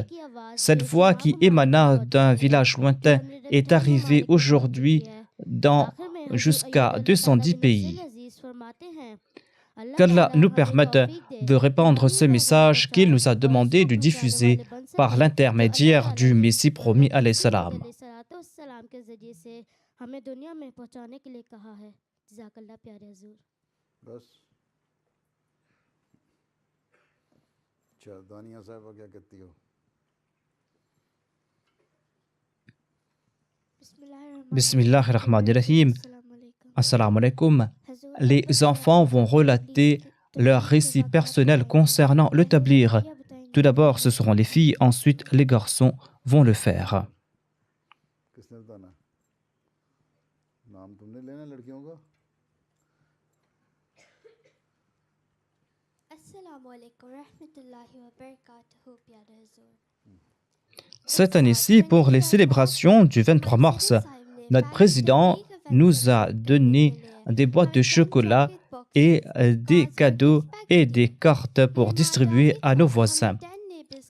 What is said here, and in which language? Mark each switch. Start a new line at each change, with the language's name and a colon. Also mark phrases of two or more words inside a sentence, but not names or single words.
French: Cette voix qui émana d'un village lointain est arrivée aujourd'hui dans jusqu'à 210 pays. Qu'Allah nous permette de répandre ce message qu'il nous a demandé de diffuser par l'intermédiaire du Messie promis
Arabic: عليه السلام.
Urdu: بس اچھا دانیہ صاحبہ کیا کہتی ہو?
Arabic: Bismillahirrahmanirrahim. السلام عليكم.
French: Les enfants vont relater leur récit personnel concernant le tablir. Tout d'abord, ce seront les filles, ensuite les garçons vont le faire.
Urdu: کس نے بتانا? نام تم نے لینا لڑکیوں کا?
French: Cette année-ci, pour les célébrations du 23 mars, notre président nous a donné des boîtes de chocolat et des cadeaux et des cartes pour distribuer à nos voisins.